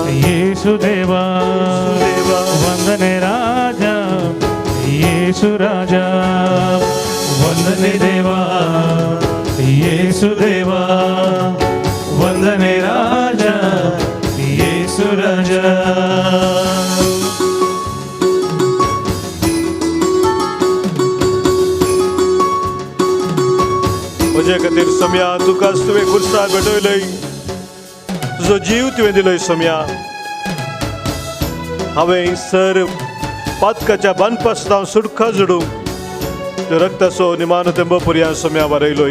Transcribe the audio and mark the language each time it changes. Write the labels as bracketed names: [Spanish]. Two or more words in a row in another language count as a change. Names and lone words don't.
[Kannada] ಯೇಸು ದೇವಾ, ವಂದನೆ ರಾಜ ಯೇಸು ರಾಜ. ವಂದನೆ ದೇವಾ ಯೇಸು ದೇವಾ, ವಂದನೆ ರಾಜ ಯೇಸು ರಾಜ. [Konkani] म्हजे खातीर सोम्या तुका तुवें कुर्सा भेटयलय, तुजो जीव तुवें दिलय सोम्या. हांवें सर पातकाच्या बांदपासून हांव सुटका जोडूंक त्यो रक्ताचो निमानो तेंब पर्यंत सोम्या वारयलोय.